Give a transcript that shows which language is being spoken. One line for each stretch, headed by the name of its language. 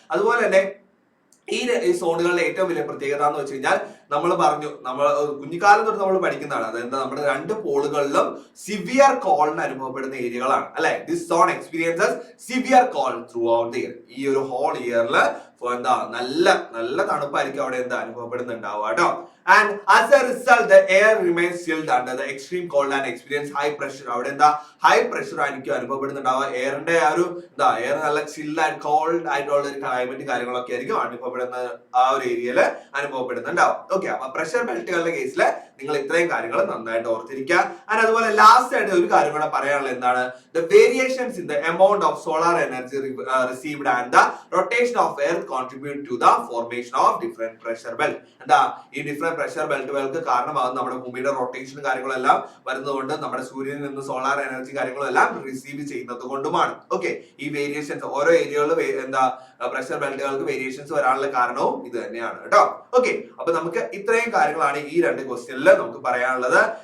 Malayalam: അതുപോലെ തന്നെ ഈ സോണുകളുടെ ഏറ്റവും വലിയ പ്രത്യേകത എന്ന് വെച്ച് കഴിഞ്ഞാൽ നമ്മൾ പറഞ്ഞു, നമ്മൾ കുഞ്ഞിക്കാലം തൊട്ട് നമ്മൾ പഠിക്കുന്നതാണ്. അതായത് നമ്മുടെ രണ്ട് പോളുകളിലും സിവിയർ കോളിന് അനുഭവപ്പെടുന്ന ഏരിയകളാണ് അല്ലെ?
English: This zone experiences severe cold throughout the year.
Malayalam: ഈ ഒരു ഹോൾ ഇയറിൽ എന്താ നല്ല തണുപ്പായിരിക്കും അവിടെ എന്താ അനുഭവപ്പെടുന്നുണ്ടാവുക കേട്ടോ.
English: And as a result, the air remains chilled under the extreme cold and experience high pressure.
Malayalam: അവിടെ എന്താ ഹൈ പ്രഷർ ആയിരിക്കും അനുഭവപ്പെടുന്നുണ്ടാവുക. എയറിന്റെ ആ ഒരു എന്താ എയർ നല്ല ചില്ല് ആൻഡ് കോൾഡ് ആയിട്ടുള്ള ഒരു ക്ലൈമറ്റ് കാര്യങ്ങളൊക്കെ ആയിരിക്കും അനുഭവപ്പെടുന്ന ആ ഒരു ഏരിയയിൽ അനുഭവപ്പെടുന്നുണ്ടാവും. ഓക്കെ. അപ്പൊ പ്രഷർ ബെൽറ്റുകളുടെ കേസിൽ നിങ്ങൾ ഇത്രയും കാര്യങ്ങൾ നന്നായിട്ട് ഓർത്തിരിക്കുക. ആൻഡ് അതുപോലെ ലാസ്റ്റ് ആയിട്ട് ഒരു കാര്യം കൂടെ പറയാനുള്ളത് എന്താണ്?
English: The variations in the amount of solar energy received and the rotation of earth contribute to the formation of different pressure belt.
Malayalam: എന്താ ഈ ഡിഫറെന്റ് പ്രഷർ ബെൽറ്റുകൾക്ക് കാരണമാകുന്ന നമ്മുടെ ഭൂമിയുടെ റൊട്ടേഷൻ കാര്യങ്ങളെല്ലാം വരുന്നതുകൊണ്ട് നമ്മുടെ സൂര്യനിൽ നിന്ന് സോളാർ എനർജി കാര്യങ്ങളെല്ലാം റിസീവ് ചെയ്യുന്നത് കൊണ്ടുമാണ്. ഓക്കെ. ഈ വേരിയേഷൻസ് ഓരോ ഏരിയകളിൽ എന്താ പ്രഷർ ബെൽറ്റുകൾക്ക് വേരിയേഷൻസ് വരാനുള്ള കാരണവും ഇത് തന്നെയാണ് കേട്ടോ. ഓക്കെ. അപ്പൊ നമുക്ക് ഇത്രയും കാര്യങ്ങളാണ് ഈ രണ്ട് ക്വസ്റ്റ്യനിൽ നമുക്ക് പറയാനുള്ളത്.